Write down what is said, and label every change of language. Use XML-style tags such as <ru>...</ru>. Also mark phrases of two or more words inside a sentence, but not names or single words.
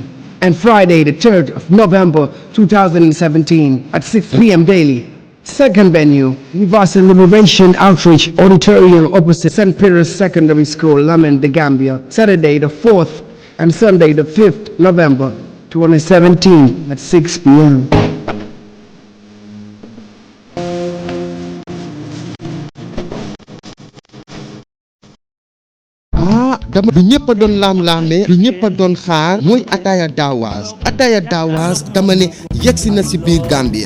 <en>and Friday the 3rd of November 2017 at 6 p.m. daily. Second venue, Universal Liberation Outreach Auditorium opposite St. Peter's Secondary School, Lamen, The Gambia, Saturday the 4th and Sunday the 5th November 2017 at 6 p.m.</en> <wo>dama du ñëpp a doon laam-laamee du ñëpp a doon xaar mooy Ataya Dawas dama ne yegsi na si biir Gambia.</wo>